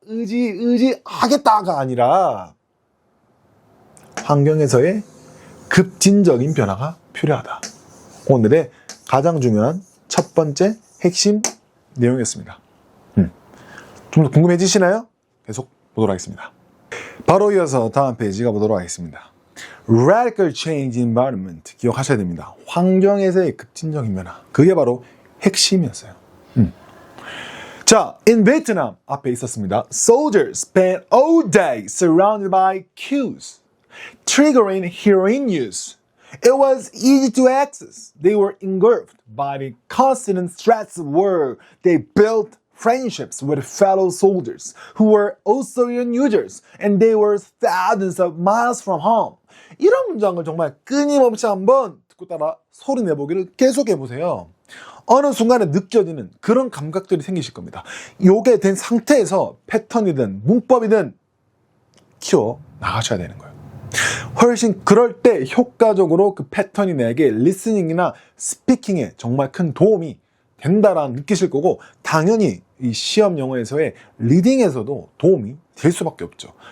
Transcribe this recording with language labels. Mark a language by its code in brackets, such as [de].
[ko] 의지하겠다가 아니라 환경에서의 급진적인 변화가 필요하다. 오늘의 가장 중요한 첫 번째 핵심 내용이었습니다. 좀 더 궁금해지시나요? 계속 보도록 하겠습니다. 바로 이어서 다음 페이지 가보도록 하겠습니다. [en] Radical change in environment [ko] 기억하셔야 됩니다. 환경에서의 급진적인 변화, 그게 바로 핵심이었어요. 자, in Vietnam 앞에 있었습니다. [en] Soldiers spent all day surrounded by queues, triggering heroin use. It was easy to access. They were engulfed by the constant threats of war. They built friendships with fellow soldiers who were also heroin users, and they were thousands of miles from home. [ko] 이런 문장을 정말 끊임없이 한번 듣고 따라 소리 내보기를 계속해보세요. 어느 순간에 느껴지는 그런 감각들이 생기실 겁니다. 요게 된 상태에서 패턴이든 문법이든 키워 나가셔야 되는 거예요. 훨씬 그럴 때 효과적으로 그 패턴이 내게 리스닝이나 스피킹에 정말 큰 도움이 된다라는 느끼실 거고, 당연히 이 시험 영어에서의 리딩에서도 도움이 될 수밖에 없죠.